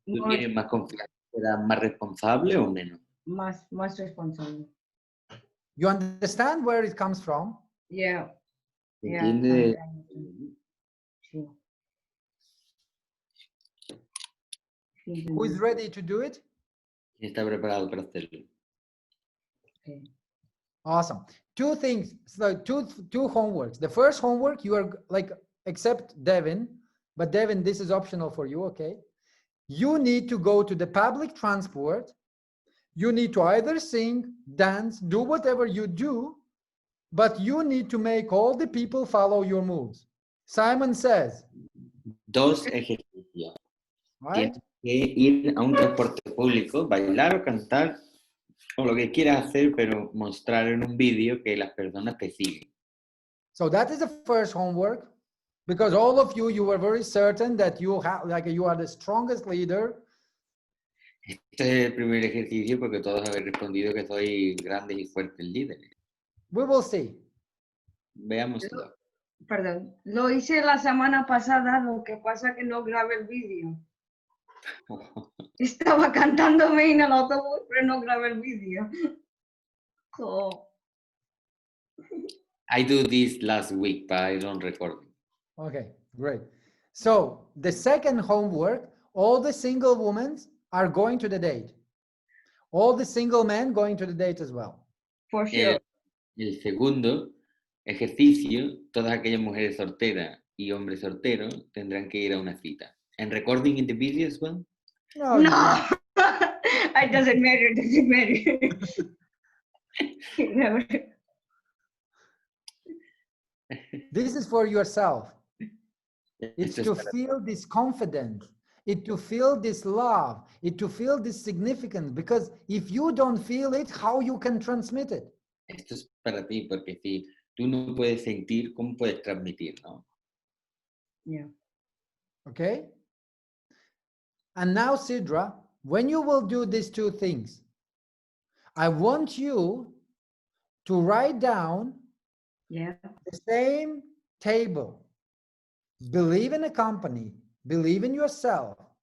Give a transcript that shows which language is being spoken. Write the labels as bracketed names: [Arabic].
[Spanish] ¿Tú tienes más confianza? ¿Serás más responsable o menos? Más responsable. [English] You understand where it comes from? Yeah. [Spanish] ¿Entiendes? Sí. [English] Who is ready to do it? [Spanish] ¿Quién está preparado para hacerlo? [English] Okay. Awesome. Two things, so two homeworks. The first homework, you are like, except Devin, but Devin, this is optional for you, okay? You need to go to the public transport. You need to either sing, dance, do whatever you do, but you need to make all the people follow your moves. Simon says. [Spanish] Dos ejercicios. [English] Right? [Spanish] Tienes que ir a un transporte público, bailar o cantar, o lo que quieras hacer, pero mostrar en un vídeo que las personas te siguen. [English] So that is the first homework, because all of you were very certain that you are the strongest leader, [Spanish] Este es el primer ejercicio porque todos habéis respondido que sois grandes y fuertes líderes. [English] We will see. [Spanish] Veámoslo. Perdón, lo hice la semana pasada, lo que pasa que no grabé el vídeo. Estaba cantándome en el autobús, pero no grabé el vídeo. Oh. [English] I do this last week, but I don't record it. Okay, great. So the second homework, all the single women are going to the date. All the single men going to the date as well. For sure. [Spanish] El segundo ejercicio, todas aquellas mujeres solteras y hombres solteros tendrán que ir a una cita. [English] And recording in the video as well? No, No, it doesn't matter. It doesn't matter. this is for yourself. It's [Spanish] Esto es [English] to [Spanish] para- [English] feel this confidence, it to feel this love, it to feel this significance. Because if you don't feel it, how you can transmit it? [Spanish] Esto es para ti, porque si tú no puedes sentir, ¿cómo puedes transmitir, no? [English] Yeah. Okay. And now, Sidra, when you will do these two things, I want you to write down Yeah. the same table. Believe in a company, believe in yourself.